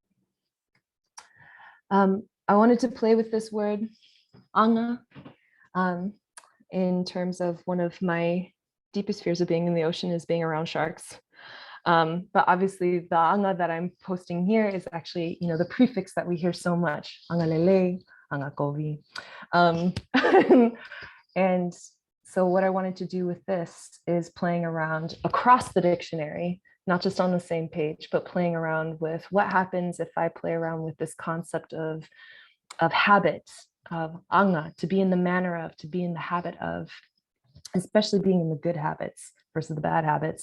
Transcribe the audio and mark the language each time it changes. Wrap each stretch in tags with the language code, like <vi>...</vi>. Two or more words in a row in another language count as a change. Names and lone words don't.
<en>I wanted to play with this word, anga, in terms of one of my deepest fears of being in the ocean is being around sharks. But obviously the anga that I'm posting here is actually, the prefix that we hear so much,</en> <to>anga lele, anga kovi.</to> <en>And so what I wanted to do with this is playing around across the dictionary not just on the same page, but playing around with what happens if I play around with this concept of habits, of anga, to be in the manner of, to be in the habit of, especially being in the good habits versus the bad habits.</en>